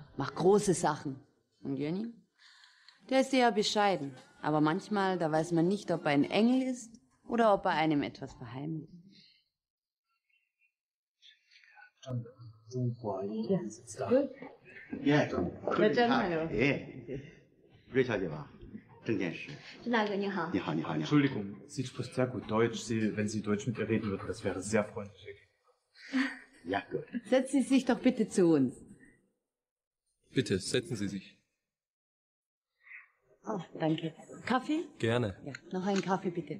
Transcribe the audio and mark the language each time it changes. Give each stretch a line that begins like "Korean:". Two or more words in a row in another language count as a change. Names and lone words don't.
German: Macht große Sachen. Und Yuanying? Der ist eher bescheiden. Aber manchmal, da weiß man nicht, ob er ein Engel ist oder ob er einem etwas verheimlicht. 예, hallo.
Chinese: 예, 瑞小姐吧，郑建石。郑大哥你好。你好，你好，你好。
German: Entschuldigung, sie spricht sehr gut Deutsch. Wenn Sie Deutsch mit ihr reden würden, das wäre sehr freundlich. Ja, gut. Setzen Sie sich doch bitte zu uns. Bitte, setzen Sie sich. Oh, danke. Kaffee? Gerne. Ja, noch einen Kaffee bitte.